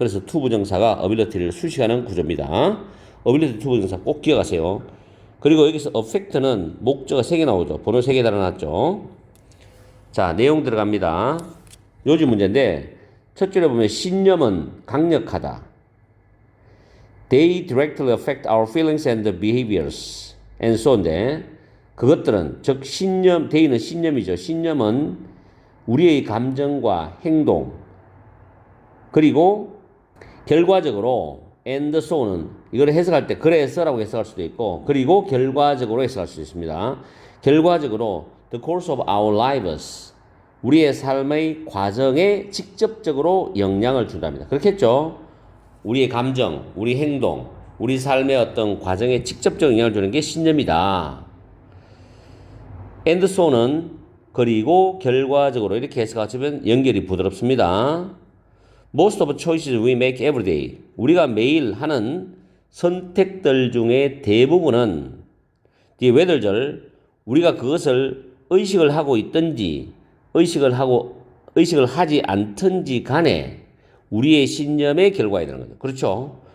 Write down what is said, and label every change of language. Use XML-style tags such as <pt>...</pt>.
<ko>그래서 to 부정사가 ability를 수식하는 구조입니다. ability to 부정사 꼭 기억하세요. 그리고 여기서 affect는 목적어 3개 나오죠. 번호 3개 달아놨죠. 자, 내용 들어갑니다. 요즘 문제인데 첫 줄에 보면 신념은 강력하다.</ko> <en>They directly affect our feelings and behaviors and so on인데</en> <ko>그것들은 즉 신념, 데이는 신념이죠. 신념은 우리의 감정과 행동 그리고 결과적으로</ko> <en>and so</en> <ko>는 이걸 해석할 때 그래서라고 해석할 수도 있고 그리고 결과적으로 해석할 수 있습니다. 결과적으로</ko> <en>the course of our lives</en> <ko>우리의 삶의 과정에 직접적으로 영향을 준답니다. 그렇겠죠? 우리의 감정, 우리 행동, 우리 삶의 어떤 과정에 직접적 영향을 주는 게 신념이다.</ko> <en>and so</en> <ko>는 그리고 결과적으로 이렇게 해석하시면 연결이 부드럽습니다.</ko> <en>Most of the choices we make every day.</en> <ko>우리가 매일 하는 선택들 중에 대부분은 뒤에 whether절 우리가 그것을 의식을 하고 있든지 의식을 하지 않든지 간에 우리의 신념의 결과에 되는 거죠. 그렇죠?</ko>